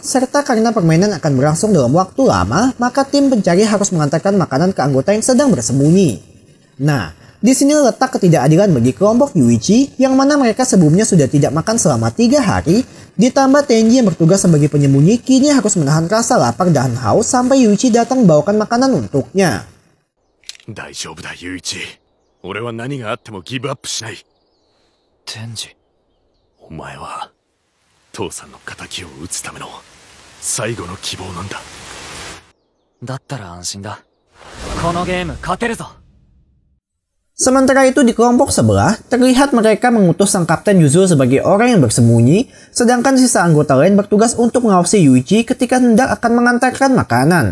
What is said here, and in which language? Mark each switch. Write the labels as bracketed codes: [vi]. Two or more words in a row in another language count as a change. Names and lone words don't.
[id] Serta karena permainan akan berlangsung dalam waktu lama, maka tim pencari harus mengantarkan makanan ke anggota yang sedang bersembunyi. Nah, di sini letak ketidakadilan bagi kelompok Yuichi, yang mana mereka sebelumnya sudah tidak makan selama 3 hari, ditambah Tenji yang bertugas sebagai penyembunyi kini harus menahan rasa lapar dan haus sampai Yuichi datang membawakan makanan untuknya. [ja] 大丈夫だ、ユイチ。俺は何があってもギブアップしない。天智。お前は父さんの仇を討つための最後の希望なんだ。だったら安心だ。このゲーム勝てるぞ。 [id] Sementara itu di kelompok sebelah, terlihat mereka mengutus sang Kapten Yuzo sebagai orang yang bersembunyi, sedangkan sisa anggota lain bertugas untuk mengawasi Yuichi ketika hendak akan mengantarkan makanan.